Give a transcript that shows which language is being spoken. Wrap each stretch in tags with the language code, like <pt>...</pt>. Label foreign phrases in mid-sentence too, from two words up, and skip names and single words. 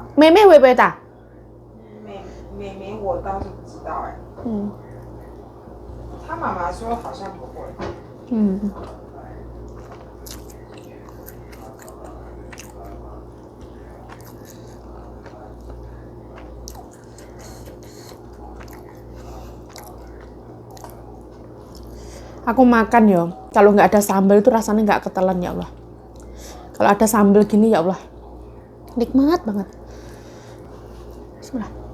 <zh>妹妹会不会打？妹妹我倒是不知道哎。嗯。他妈妈说好像不会。</zh> <id>嗯。Aku makan ya, kalau nggak ada sambal itu rasanya nggak ketelan ya Allah. Kalau ada sambal gini ya Allah, nikmat banget. Bismillah.</id>